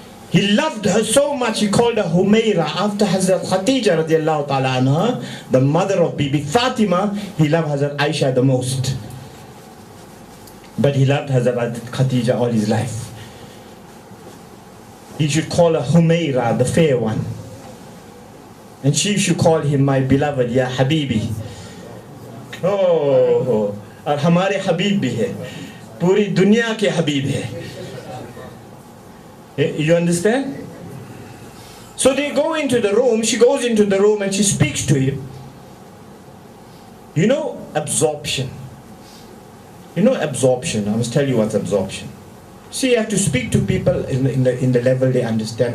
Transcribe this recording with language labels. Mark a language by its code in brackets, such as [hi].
[en] He loved her so much, he called her Humaira after Hazrat Khatija radiallahu ta'ala anha, the mother of Bibi Fatima. He loved Hazrat Aisha the most. But he loved Hazrat Khatija all his life. He should call her Humaira, the fair one. And she should call him my beloved, Ya Habibi. [ur] Oh, और हमारे हबीब भी है, पूरी दुनिया के हबीब है. [en] You understand? So they go into the room, she goes into the room and she speaks to him. You know absorption. You know absorption. I must tell you what's absorption. See, you have to speak to people in the level they understand.